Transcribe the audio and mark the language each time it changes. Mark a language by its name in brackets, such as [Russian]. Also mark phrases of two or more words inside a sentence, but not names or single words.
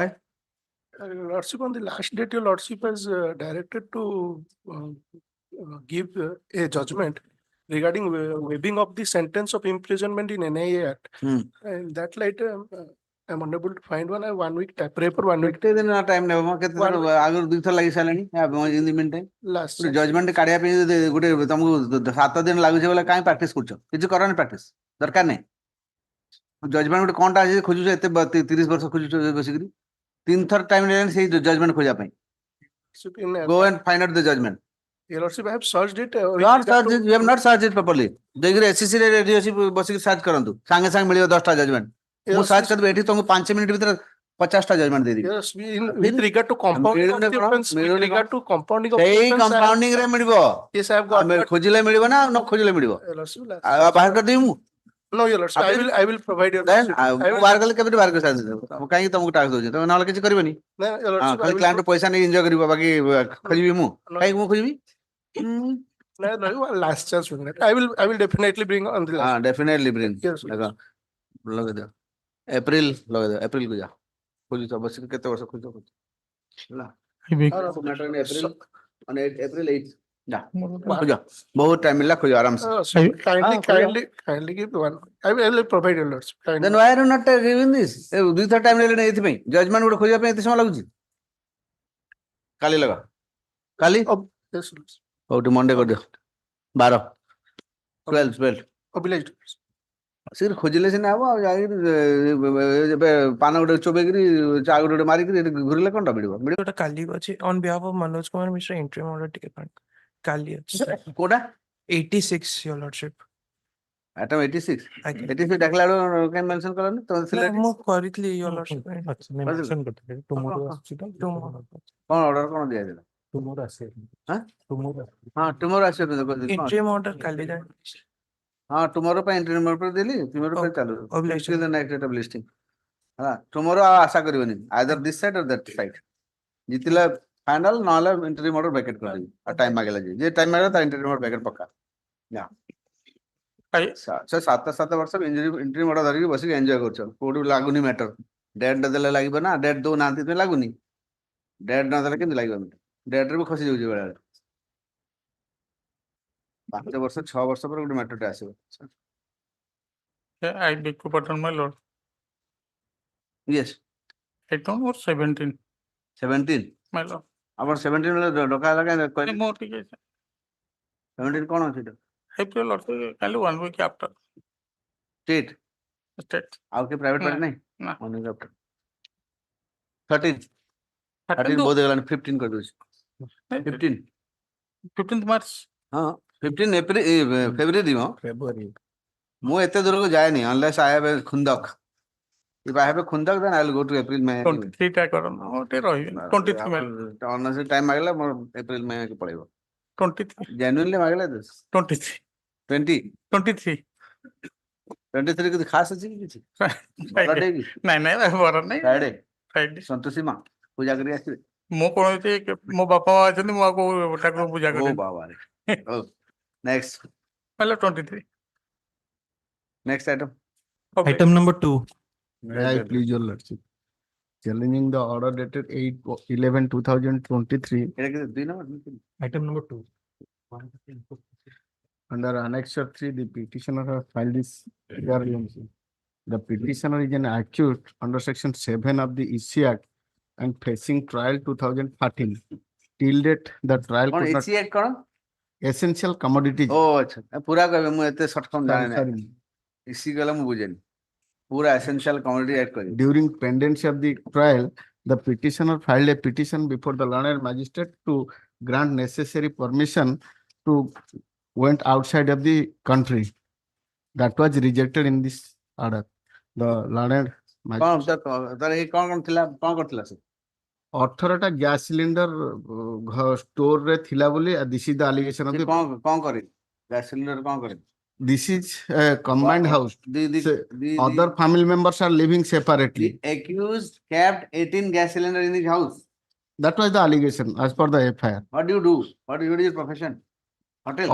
[English] Your lordship, on the last date, your lordship has directed to give a judgment regarding waiving of the sentence of imprisonment in NIA Act. Hmm. In that light, I'm unable to find one. I have 1 week time, pray for 1 week [Odia] କେତେ ଦିନ ଟାଇମ ନେବ ମ କେତେ [English] One [Odia] ଦିନ ଆଗରୁ 2 ଥର ଲାଗି ସାରିଲାଣି [English] in the mean time last. [Odia] ଗୋଟେ ଜଜମେଣ୍ଟ କାଢିବା ପାଇଁ ଯଦି ଗୋଟେ ତମକୁ 7 ଦିନ ଲାଗୁଛି ବୋଲେ କାହିଁ ପ୍ରାକ୍ଟିସ କରୁଛ କିଛି କରନି ପ୍ରାକ୍ଟିସ ଦରକାର ନାହିଁ ଜଜମେଣ୍ଟ ଗୋଟେ କଣଟା ଆଜି ଖୋଜୁଛ ଏତେ 30 ବର୍ଷ ଖୋଜୁଛ ବସିକିରି 3 ଥର ଟାଇମ ନେଲେଣି ସେଇ ଜଜମେଣ୍ଟ ଖୋଜିବା ପାଇଁ [English] go and find out the judgment Your lordship, I have searched it. not search it you have not searched it properly [Odia] ଦେଇକିରି SCC ରେ ରେଡି ଅଛି ବସିକି ସର୍ଚ୍ଚ କରନ୍ତୁ ସାଙ୍ଗେ ସାଙ୍ଗେ ମିଳିବ 10ଟା ଜଜମେଣ୍ଟ ମୁଁ ସର୍ଚ୍ଚ କରିବି ଏଠି ତମକୁ 5 ମିନିଟ ଭିତରେ 50ଟା ଜଜମେଣ୍ଟ ଦେଇଦେବି [English] Yes, with regard to compounding of the offense, with [Odia] ମିଳୁନି [English] regard to compounding of the [Odia] ସେଇ [English] offense, [Odia] କମ୍ପାଉଣ୍ଡିଂ ରେ ମିଳିବ [English] yes, I have got. [Odia] ଆମେ ଖୋଜିଲେ ମିଳିବ ନା ନ ଖୋଜିଲେ ମିଳିବ [English] Your lordship, [Odia] ଆଉ ବାହାର କରିଦେବି ମୁଁ [English] no, your lordship, I will provide your Then, lordship. I [Odia] ମୁଁ [English] will, [Odia] ବାହାର କଲେ କେମିତି ବାହାର କରି ସାରିଦେବ କାହିଁକି ତମକୁ ଟାକ୍ସ ଦଉଛି ତମେ ନହେଲେ କିଛି କରିବନି [English] no, your lordship, I [Odia] ଖାଲି [English] will, [Odia] କ୍ଲାଏଣ୍ଟ ପଇସା ନେଇ ଏନ୍ଜୟ କରିବ ବାକି ଖୋଜିବି ମୁଁ [English] No. [Odia] କାହିଁକି ମୁଁ ଖୋଜିବି [English] no, last chance with that. I will definitely bring on the [Odia] ହଁ [English] last. definitely bring Yes, [Odia] ଦେଖ ଲଗେଇଦିଅ ଏପ୍ରିଲ ଲଗେଇଦିଅ ଏପ୍ରିଲ କୁ ଯାଅ ଖୋଜୁଛ ବସିକି କେତେ ବର୍ଷ ଖୋଜୁଛ ହେଲା ଏପ୍ରିଲ ମାନେ ଏପ୍ରିଲ 8 ଯା ଖୋଜ ବହୁତ ଟାଇମ ମିଳିଲା ଖୋଜ ଆରାମସେ [English] Kindly give one. I will provide your lordship. Kindly. Then why are you not giving this? [Odia] 2 ଥର ଟାଇମ ନେଲେଣି ଏଥିପାଇଁ ଜଜମେଣ୍ଟ ଗୋଟେ ଖୋଜିବା ପାଇଁ ଏତେ ସମୟ ଲାଗୁଛି କାଲି ଲଗା କାଲି [English] Oh, yes, lordship. [Odia] ହଉ ମଣ୍ଡେ କରିଦିଅ 12 12 [English] Obliged. [Odia] ଶୀଘ୍ର ଖୋଜିଲେ ସିନା ହବ ଆଉ ଯାଇକିରି ଏବେ ପାନ ଗୋଟେ ଚୋବେଇକିରି ଚା ଗୋଟେ ମାରିକିରି ଏଠି ଘୁରିଲେ କଣଟା ମିଳିବ ମିଳିବ ଯୋଉଟା କାଲି ଅଛି [English] on behalf of Manoj Kumar Mishra interim order [Odia] ଟିକେ ପାଇଁ କାଲି ଅଛି କୋଉଟା [English] 86 your lordship [Odia] ଆଇଟମ 86 ଆଜ୍ଞା 86 ଡାକିଲା ବେଳକୁ କାଇଁ ମେନସନ କଲନି ତମେ ଥିଲା ନା, ମୁଁ କରିଥିଲି [English] your lordship [Odia] ପାଇଁ। ଆଚ୍ଛା ନାଇଁ mention କରିଥିଲେ tomorrow ଆସୁଛି ତ [English] Tomorrow. [Odia] କଣ ଅର୍ଡର କଣ ଦିଆଯାଇଥିଲା tomorrow ଆସିବ ହଁ [English] tomorrow [Odia] ହଁ ଟୁମୋର ଆସିବ କଣ [English] interim order [Odia] କାଲି ଯାଏ ହଁ ଟୁମୋର ପାଇଁ [English] entry number [Odia] ପାଇଁ ଦେଲି ଟୁମୋର ପାଇଁ ଚାଲୁ [English] obligation. until the next date of listing [Odia] ହେଲା ଟୁମୋର ଆଉ ଆଶା କରିବନି [English] either this side or that side [Odia] ଜିତିଲେ ଫାଇନାଲ ନହେଲେ [English] entry number vacate [Odia] କରିଦେବି ଆଉ ଟାଇମ୍ ମାଗିଲା ଯେ ଟାଇମ୍ ମାଗିଲା ତା [English] entry number vacate [Odia] ପକ୍କା ସେ 7 ବର୍ଷ [English] entry number [Odia] ଧରିକି ବସିକି ଏନ୍ଜୟ କରୁଛ କୋଉଠି ଲାଗୁନି [English] matter date [Odia] ଦେଲେ ଲାଗିବ ନା ଡେଟ୍ ଦଉନାହାନ୍ତି ତ ଲାଗୁନି ଡେଟ୍ ନଦେଲେ କେମିତି ଲାଗିବ ଡେଟ୍ରେ ବି ଖସି ଯାଉଛି ବେଳେବେଳେ 5 ବର୍ଷ 6 ବର୍ଷ ପରେ ଗୋଟେ ମ୍ୟାଟରଟେ ଆସିବ [English] Yeah, I beg to pardon, my lord. ୟେସ୍ Item or 17, 17 my lord. [Odia] ଆପଣ 17 ବେଳେ ଡକା ହେଲା କାଇଁ କହିଲେ More ଟିକେ 17 କଣ ଅଛି [English] April or କାଲି 1 week after ଷ୍ଟେଟ୍ state. [Odia] ଆଉ କିଏ ପ୍ରାଇଭେଟ ପାର୍ଟି ନାହିଁ ନା [English] 1 week after [Odia] 13 ବହୁତ ହେଇଗଲାଣି 15 କରିଦଉଛି 15 [English] 15th March. [Odia] ହଁ 15 ଫେବୃଆରୀ [English] February [Odia] ମୁଁ ଏତେ ଦୂରକୁ ଯାଏନି [English] unless I have a ଖୁନ୍ଦକ if I have a ଖୁନ୍ଦକ then I will go to April May [Odia] 23 ଟା କର ମୁଁ ଟିକେ ରହିବି 23 May [English] Honour's time [Odia] ମାଗିଲା ମୋର ଏପ୍ରିଲ ମେ ପଳେଇବ 23 ଜେନ୍ୟୁନଲି ମାଗିଲା 23 20 23 23 କିଛି ଖାସ୍ ଅଛି କି କିଛି ଭଲ ଡେ କି ନାଇଁ ନାଇଁ ବର ନାଇଁ [English] ଫ୍ରାଇଡେ Friday. [Odia] ସନ୍ତୋଷୀ ମା ପୂଜା କରି ଆସିବେ ମୁଁ କୌଣସି ମୋ ବାପା ମା ଅଛନ୍ତି ମୁଁ ଆଉ କୋଉ ଠାକୁର ପୂଜା ଓ କରିବି ବାବାରେ ହଉ ନେକ୍ସଟ ହେଲା 23 [English] Next item item number 2 May I please your lordship? Challenging the order dated 8/11/2023 [Odia] ଏଇଟା କେତେ 2 ନମ୍ବର [English] item number 2 under Annexure 3, the petitioner has filed this variance. The petitioner is an accused under section 7 of the EC Act and facing trial 2013. Till date, the trial [Odia] କଣ [English] could not [Odia] ଏସି ଆକ୍ଟ କଣ [English] essential commodities. [Odia] ଓ ଆଚ୍ଛା ପୁରା କହିବେ ମୁଁ ଏତେ [English] short form Sorry, [Odia] ଜାଣେ [English] sorry. [Odia] ଇସି ଗଲେ ମୁଁ ବୁଝେନି ପୁରା ଏସେନ୍ସିଆଲ କମୋଡିଟି ଆକ୍ଟ କରିବି [English] During pendency of the trial, the petitioner filed a petition before the learned magistrate to grant necessary permission to went outside of the country. That was rejected in this order. The learned [Odia] କଣ [English] magistrate. [Odia] ତାର ଏଇ କଣ ଥିଲା କଣ କରିଥିଲା ସେ 18ଟା [English] gas cylinder store [Odia] ରେ ଥିଲା ବୋଲି [English] this is the allegation of [Odia] ସେ [English] the [Odia] କଣ କରି [English] gas cylinder [Odia] କଣ କରି [English] this is a combined house. the Other family members are living separately. accused kept 18 gas cylinder in his house That was the allegation as per the FIR. what do you do what is your profession hotel